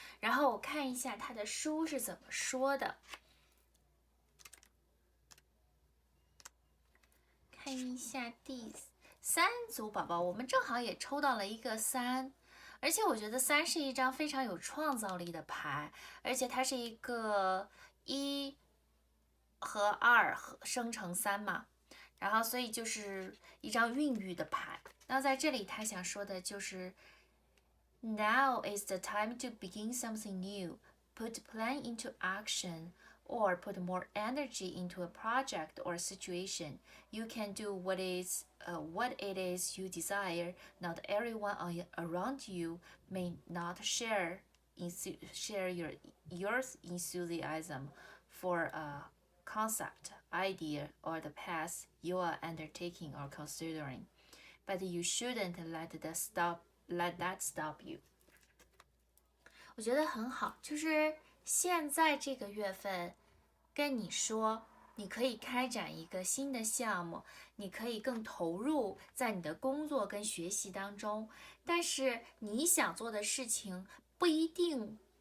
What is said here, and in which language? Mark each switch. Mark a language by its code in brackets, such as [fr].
[zh] 然后我看一下它的书是怎么说的，看一下第3组宝宝，我们正好也抽到了一个3，而且我觉得3是一张非常有创造力的牌，而且它是一个1和2生成3嘛，然后所以就是一张孕育的牌。 [en] 那在这里他想说的就是 Now is the time to begin something new. Put plan into action or put more energy into a project or situation. You can do what it is you desire. Not everyone around you may not share your enthusiasm for a concept, idea, or the path you are undertaking or considering. But you shouldn't let that stop you. [zh] 我觉得很好，就是现在这个月份跟你说，你可以开展一个新的项目，你可以更投入在你的工作跟学习当中，但是你想做的事情不一定